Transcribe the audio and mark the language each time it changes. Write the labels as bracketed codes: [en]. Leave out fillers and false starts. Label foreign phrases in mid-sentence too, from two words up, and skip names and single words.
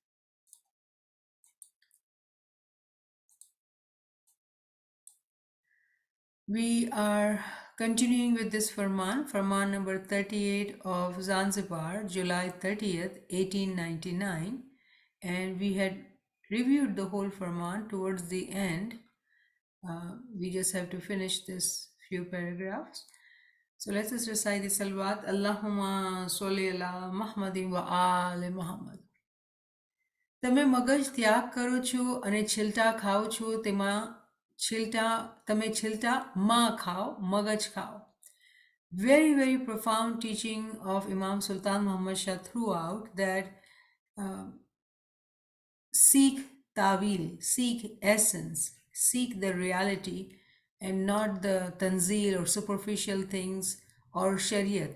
[en] We are continuing with this Farman, Farman number 38 of Zanzibar, July 30th, 1899. And we had reviewed the whole Farman towards the end. We just have to finish this few paragraphs. So let us recite the salawat. [ar] اللهم صل على محمد وآل محمد. [gu] તમે મગજ ત્યાગ કરો છો અને છિલટા ખાઓ છો તેમાં તમે છિલટા માં ખાઓ મગજ ખાઓ. [en] Very, very profound teaching of Imam Sultan Muhammad Shah throughout that seek tawil, seek essence, seek the reality and not the tanzil or superficial things or shariat.